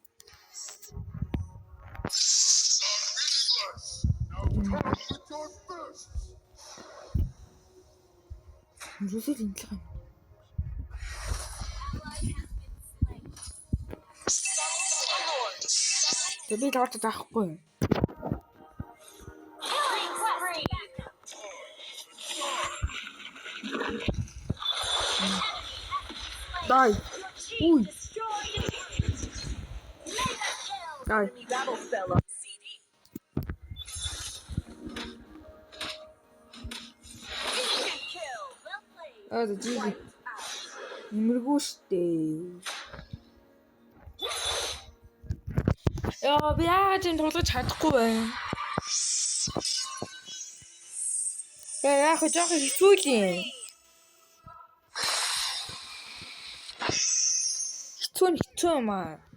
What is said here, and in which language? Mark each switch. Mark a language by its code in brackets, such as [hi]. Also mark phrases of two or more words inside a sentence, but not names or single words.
[mn] Ерөөсөө л энэ л юм. Би дот таахгүй. [en] Killing spree. [mn] Дай. Ui. [en] Destroyed. Mega kill. [mn] Дай. [en] Battle spell on CD. Instant kill. Well played. [mn] Аа зүй. Нэмэргүй штэ. Яа би яаж энэ тулгаж чадахгүй байна. Яг жоох хэцүү л юм. Хэцүү юм аа.